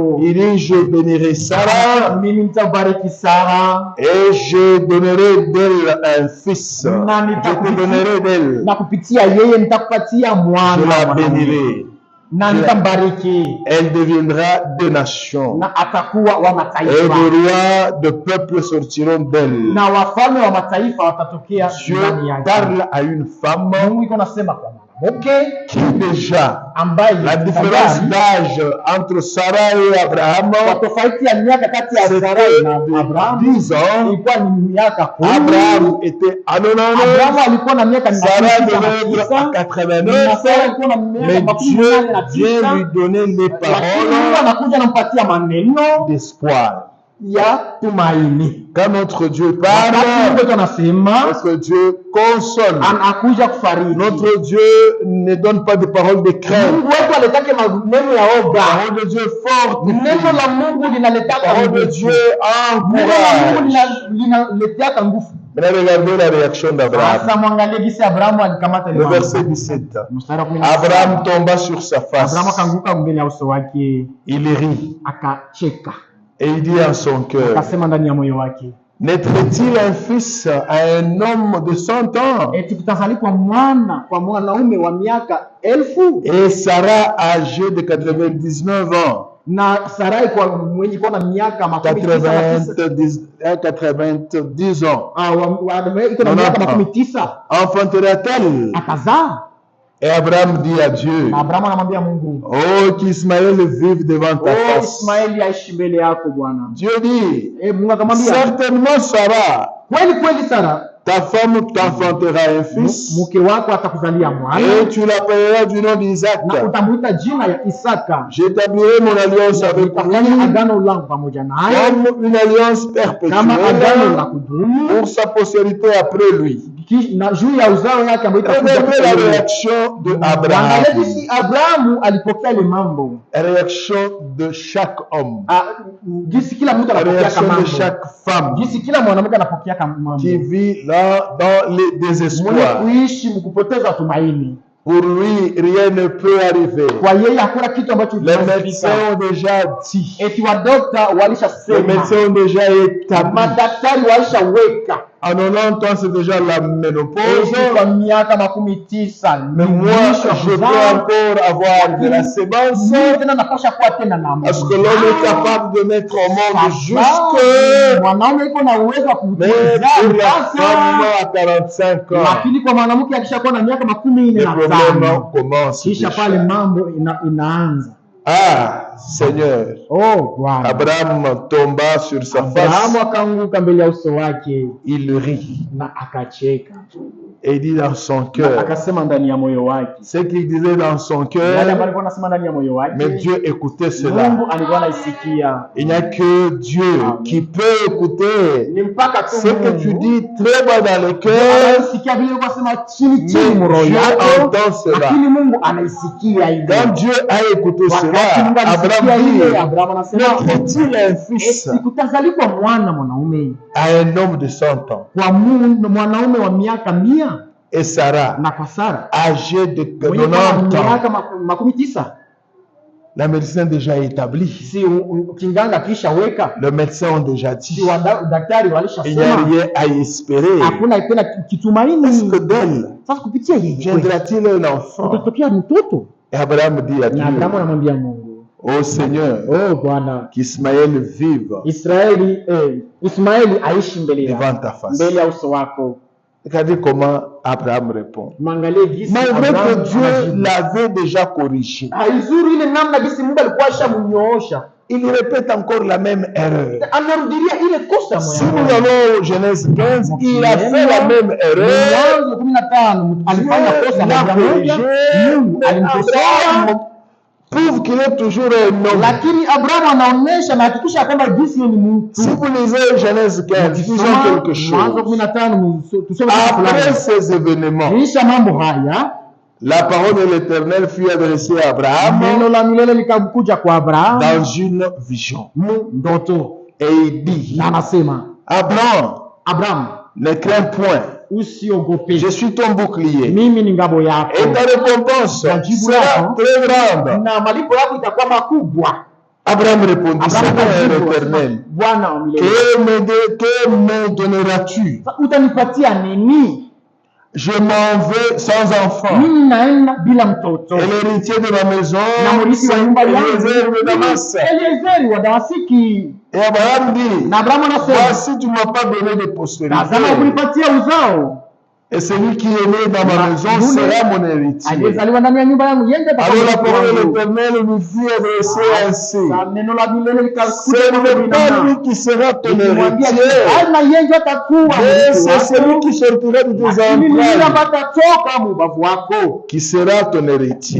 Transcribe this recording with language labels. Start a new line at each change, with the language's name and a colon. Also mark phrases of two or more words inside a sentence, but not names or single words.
French: Il dit, je bénirai Sarah
Swahili: Mimi nitabariki Sara
French: et je donnerai d'elle un fils.
Swahili: Na
French: Je te donnerai d'elle.
Swahili: na kupitia yeye nitakupatia
French: Je
Swahili: mwana
French: la
Swahili: mwanaume.
French: bénirai.
Swahili: na nitambariki
French: Elle deviendra des nations.
Swahili: na atakuwa wa
French: Et
Swahili: mataifa
French: des rois de peuples sortiront d'elle.
Swahili: na wafalme wa mataifa watatokea
French: Dieu
Swahili: ndani yake.
French: parle à une femme
Swahili: Mungu iko nasema kwa mwanamke
French: qui déjà,
Swahili: ambaye
French: la différence d'âge entre Sarah et Abraham,
Swahili: kwa tofauti ya miaka kati ya Sara
French: c'était
Swahili: na
French: de
Swahili: Abrahamu
French: 10 ans.
Swahili: ilikuwa ni miaka 10.
French: Abraham était à 90,
Swahili: Abrahamu alikuwa na miaka
French: Sarah devait être à 89, mais Dieu vient lui donner les
Swahili: lakini Mungu
French: paroles
Swahili: anakuja anampatia maneno
French: d'espoir.
Swahili: ya tumaini.
French: Quand notre Dieu
Swahili: Wakati
French: parle,
Swahili: Mungu anasema
French: notre Dieu console.
Swahili: anakuja kufariji.
French: Notre Dieu ne donne pas de paroles de crainte.
Swahili: Mungu wetu aletake maneno ya oga.
French: Parole de Dieu forte.
Swahili: Neno la Mungu linaletaka
French: Parole de
Swahili: nguvu.
French: Dieu
Swahili: Neno la Mungu
French: encourage.
Swahili: linaleteaka nguvu.
French: Maintenant, regardez la réaction d'Abraham.
Swahili: Sasa mwangalie gisi Abrahamu alikamata ile
French: Le
Swahili: mambo.
French: verset 17.
Swahili: Mstari wa 17.
French: Abraham tomba sur sa face.
Swahili: Abrahamu akaanguka mbele ya uso wake
French: Il rit
Swahili: akacheka.
French: et il dit en son cœur,
Swahili: Akasema ndani ya moyo wake,
French: naîtrait-il un fils à un homme de 100 ans?
Swahili: eti kutazalikwa mwana kwa mwanaume wa miaka 1000
French: Et Sarah âgée de 99 ans.
Swahili: na Sarai kwa mwenye kuwa na miaka makumi tisa na tisa.
French: 90 ans.
Swahili: Iko na miaka makumi tisa.
French: Enfantera-t-elle?
Swahili: Akazaa.
French: Et Abraham dit à Dieu,
Swahili: Na Abrahamu anamwambia Mungu,
French: oh, qu'Ismaël vive devant ta face.
Swahili: Ismaeli aishi mbele yako Bwana.
French: Dieu dit,
Swahili: Mungu akamwambia,
French: certainement Sarah,
Swahili: kweli Sara,
French: ta femme t'enfantera un fils,
Swahili: mke wako atakuzalia mwana,
French: et tu l'appelleras du nom d'Isaac.
Swahili: na utamuita jina ya Isaka.
French: J'établirai mon alliance avec
Swahili: Nitafanya
French: lui
Swahili: agano langu pamoja naye
French: comme une alliance
Swahili: kama agano la
French: perpétuelle
Swahili: kudumu
French: pour sa postérité après lui.
Swahili: na juu ya uzao yake ambayo itakuja.
French: Regardez la réaction de Abraham.
Swahili: Angalia jinsi Abrahamu alipokea ile mambo.
French: Réaction de chaque homme.
Swahili: Jinsi kila mtu anapokea
French: Réaction
Swahili: kama
French: de
Swahili: mambo.
French: chaque femme
Swahili: Jinsi kila mwanamke anapokea kama mambo.
French: qui vit là dans les
Swahili: Mwenye
French: désespoirs.
Swahili: kuishi mkupoteza tumaini.
French: Pour lui, rien ne peut arriver.
Swahili: Kwa yeye hakuna kitu ambacho
French: Les
Swahili: kinaweza
French: médecins
Swahili: kufika.
French: ont déjà dit.
Swahili: Eti wadokta
French: Les
Swahili: walishasema.
French: médecins ont déjà établi.
Swahili: Madaktari walishaweka.
French: À 90 ans, c'est déjà la ménopause.
Swahili: Kwa miaka 90
French: Mais moi, je peux encore avoir de la sémence.
Swahili: tena napasha kuwa tena na
French: Parce que l'homme est capable de mettre au monde jusque.
Swahili: mwanaume iko na uwezo wa
French: Mais pour la femme à 45 ans,
Swahili: lakini kwa mwanamke akishakuwa na miaka 45
French: les problèmes commencent.
Swahili: kisha
French: déjà.
Swahili: pale mambo inaanza.
French: Ah, Seigneur.
Swahili: Oh Bwana.
French: Abraham tomba sur sa
Swahili: Abrahamu
French: face.
Swahili: akaanguka mbele ya uso wake
French: Il rit.
Swahili: na akacheka.
French: Et il dit dans son
Swahili: Na
French: cœur.
Swahili: akasema ndani ya moyo wake.
French: Ce qu'il disait dans son
Swahili: Yale
French: cœur.
Swahili: ambayo alikuwa anasema ndani ya moyo wake.
French: Mais Dieu écoutait cela.
Swahili: Mungu alikuwa anaisikia.
French: Il n'y a que Dieu qui peut écouter
Swahili: Ni mpaka tu
French: ce que tu dis très bas dans le cœur.
Swahili: anaisikia vile ulikuwa unasema chini
French: Mais
Swahili: chini mroho
French: Dieu
Swahili: yako.
French: entend cela.
Swahili: Lakini Mungu anaisikia hivyo.
French: Quand Dieu a écouté
Swahili: Wakati
French: cela,
Swahili: Mungu alisikia
French: Abraham
Swahili: hivyo,
French: dit,
Swahili: Abrahamu anasema,
French: mettrait-il un fils
Swahili: sikutazalikwa mwana mwanaume
French: à un homme de 100 ans?
Swahili: kwa mwanaume wa miaka 100
French: Et Sarah,
Swahili: na kwa Sara
French: âgée de
Swahili: mwenye
French: 90 ans,
Swahili: miaka 90.
French: la médecine déjà établie.
Swahili: Si kinganga kisha weka,
French: Les médecins ont déjà
Swahili: si
French: dit,
Swahili: daktari
French: il n'y a
Swahili: walishasema
French: rien à y espérer.
Swahili: hakuna tena
French: Est-ce
Swahili: kitumaini.
French: que d'elle
Swahili: Sasa kupitia yeye
French: viendra-t-il un enfant?
Swahili: kutotokea mtoto.
French: Et Abraham dit à
Swahili: Na Abrahamu
French: Dieu,
Swahili: anamwambia Mungu,
French: ô Seigneur,
Swahili: oh Bwana,
French: qu'Ismaël vive
Swahili: Ismaeli aishi mbele
French: devant
Swahili: yako,
French: ta face.
Swahili: mbele ya uso wako.
French: Regardez comment Abraham répond.
Swahili: Mwangalie gisi
French: Malgré
Swahili: Abrahamu
French: que Dieu
Swahili: anajibu.
French: l'avait déjà corrigé,
Swahili: Haizuri ile namna gisi Mungu alikuwa ashamnyoosha.
French: il répète encore la même erreur.
Swahili: Anarudilia ile kosa
French: Si
Swahili: moja.
French: nous allons au Genèse 15, il a fait la même erreur.
Swahili: Mwanzo 15 alifanya kosa
French: L'a
Swahili: moja
French: corrigé,
Swahili: moja. Mungu
French: mais
Swahili: alimkosoa,
French: Abraham prouve qu'il est toujours un homme.
Swahili: lakini Abrahamu anaonesha na hakikisha kwamba gisi ni mtu.
French: Si vous lisez Genèse 15, disons quelque
Swahili: Mwanzo
French: chose.
Swahili: 15 tuseme
French: Après
Swahili: fulani.
French: ces événements,
Swahili: Kisha mambo haya,
French: la parole de l'Éternel fut adressée à Abraham
Swahili: neno la milele likakuja kwa Abrahamu
French: dans une vision.
Swahili: ndoto,
French: Et il dit,
Swahili: na anasema, Abrahamu,
French: ne crains point,
Swahili: usiogope,
French: je suis ton bouclier.
Swahili: mimi ni ngabo yako,
French: Et ta récompense sera très grande.
Swahili: na malipo yako itakuwa makubwa.
French: Abraham répondit,
Swahili: Abrahamu
French: Seigneur
Swahili: akajibu,
French: éternel,
Swahili: Bwana wa milele,
French: que me donneras-tu?
Swahili: utanipatia nini?
French: Je m'en vais sans enfant.
Swahili: Mimi naenda bila mtoto,
French: Et l'héritier de ma maison,
Swahili: na mrithi wa
French: c'est
Swahili: nyumba yangu
French: Eliezer de Damas.
Swahili: Eliezeri wa Damasiki.
French: Et Abraham dit,
Swahili: Na Abrahamu anasema,
French: voici, tu ne m'as pas donné de postérité.
Swahili: tazama kunipatia uzao,
French: Et celui qui est né dans ma maison sera mon héritier.
Swahili: aliyezaliwa ndani ya nyumba yangu yende
French: Alors la parole de l'Éternel lui fut adressée ainsi.
Swahili: neno la milele
French: Ce
Swahili: likakuja
French: n'est pas lui qui sera ton héritier,
Swahili: ana yeye atakuwa
French: mais c'est celui qui sortira de tes entrailles
Swahili: atatoka mubavu wako,
French: qui sera ton héritier.